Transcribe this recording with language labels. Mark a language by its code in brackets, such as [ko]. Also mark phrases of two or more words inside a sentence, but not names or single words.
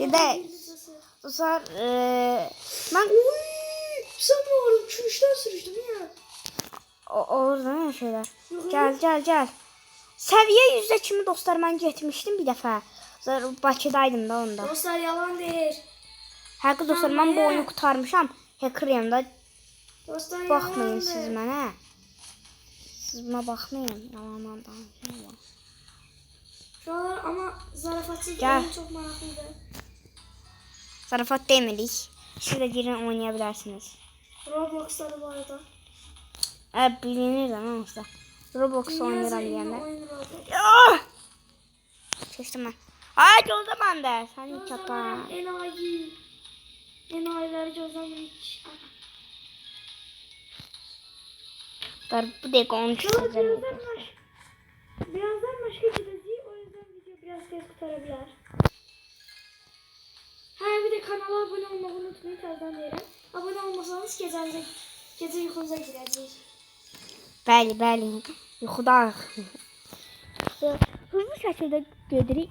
[tr] Bir de dostlar ben sen mi oğlum? Çürüşten sürüştüm ya. orada ne şeyler. Gel. Seviye yüzde kimi dostlar ben getmişdim bir defa. [az] Bakıdaydım da onda. [tr] Dostlar yalan değil. [az] Həqiqi dostlar mən bu oyunu qurtarmışam. Hacker'yam da. [tr] Dostlar [az] Baxmayın [tr] yalan [az] siz [tr] değil. [az] mənə. Siz mənə baxmayın. Yalandan danışıyorum. [tr] Şu an ama zarafatsız Gel. oyun çok meraklıydı. [az] Zarafat demirik. [tr] Siz de girin oynayabilirsiniz. Roblox'ları bu arada. Bilinir de neyse. Roblox oynayıram diyenler. Oyun Roblox. [az] Keçdim mən. Ay gözlə məndə. Sən çapa. [tr] Enayiler gözlemiş. [az] Bu dəqiqə onu çözəcəm. [tr] Birazdan başka gideceğiz. O yüzden video biraz tez kurtarabilir. Ha bir de kanala abone olmayı unutmayın. Tekrardan diyelim. Abone olmasanız gece uykunuza gireceğiz. [az] Bəli. Yuxuda. Hızlı şəkildə gedirik.